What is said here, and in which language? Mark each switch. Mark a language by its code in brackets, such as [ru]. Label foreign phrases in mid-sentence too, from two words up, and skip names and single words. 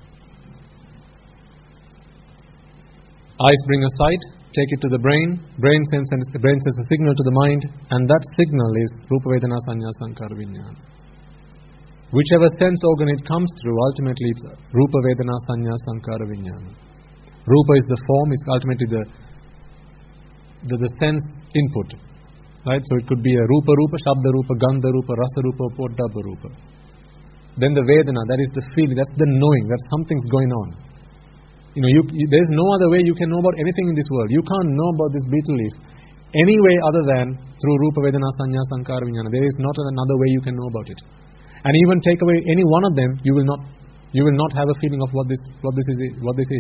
[en] Eyes bring a sight, take it to the brain sends a signal to the mind, and that signal is [sa] Rupa Vedana Sanya Sankara Vijnana. [en] Whichever sense organ it comes through, ultimately it's [sa] Rupa Vedana Sanya Sankara Vijnana. [en] Rupa is the form, it's ultimately the sense input. Right? So it could be a [sa] Rupa Rupa, Shabda Rupa, Gandha Rupa, Rasa Rupa, Poddabha Rupa. [en] Then the Vedana, that is the feeling, that's the knowing, that something's going on. There is no other way you can know about anything in this world. You can't know about this betel leaf any way other than through [sa] Rupa Vedana Sanya Sankara Vijnana. [en] There is not another way you can know about it. And even take away any one of them, you will not have a feeling of what this is.